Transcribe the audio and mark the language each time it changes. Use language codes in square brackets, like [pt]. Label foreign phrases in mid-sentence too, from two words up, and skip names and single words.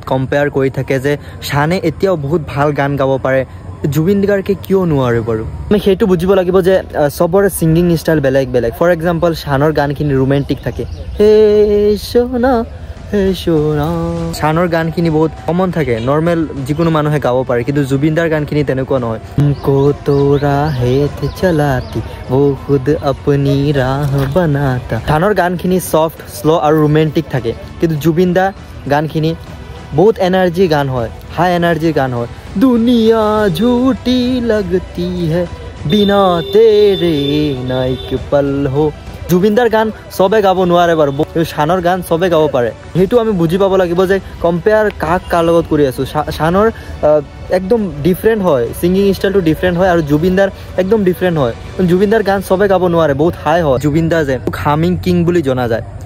[as] কম্পেয়াৰ কৰি থাকে যে শানে এতিয়াও বহুত ভাল গান গাব পাৰে জুবিন গাৰ্গে কিয় নোৱাৰে বাৰু আমি সেইটো বুজিব লাগিব যে সবৰে [en] singing style [as] বেলেগ বেলেগ [en] for example [as] শানৰ গানখিনি ৰোমেণ্টিক থাকে [hi] हे सोना हे सोना [as] শানৰ গানখিনি বহুত কমন থাকে নৰ্মেল যিকোনো মানুহে গাব পাৰে কিন্তু জুবিনদাৰ গানখিনি তেনেকুৱা নহয় [hi] को तोरा हेत चलाति वो खुद अपनी राह बनाता [as] শানৰ গানখিনি [en] soft slow [as] আৰু ৰোমেণ্টিক থাকে কিন্তু জুবিনদা গানখিনি [hi] बहुत एनर्जी गान है हाई एनर्जी गान है दुनिया झूठी लगती है बिना तेरे ना एक पल हो [as] জুবিনদাৰ গান সবে গাব নোৱাৰে বাৰু শানৰ গান সবে গাব পাৰে সেইটো আমি বুজি পাব লাগিব যে কম্পেয়াৰ কাৰ লগত কৰি আছো শানৰ একদম ডিফাৰেণ্ট হয় সিংগিং ষ্টাইলটো ডিফাৰেণ্ট হয় আৰু জুবিনদাৰ একদম ডিফাৰেণ্ট হয় জুবিনদাৰ গান সবে গাব নোৱাৰে বহুত হাই হয় জুবিনদা যে [en] humming king [as] বুলি জনা যায়